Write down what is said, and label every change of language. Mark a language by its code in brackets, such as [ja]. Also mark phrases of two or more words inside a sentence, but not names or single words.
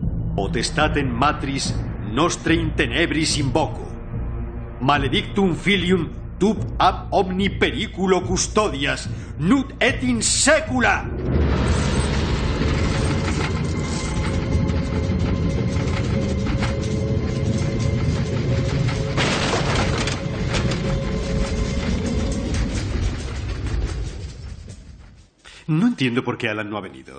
[la] Potestatem matris nostre in tenebris invoco. Maledictum filium tub ab omni periculo custodias, nunc et in saecula. [es] No entiendo por qué Alan no ha venido.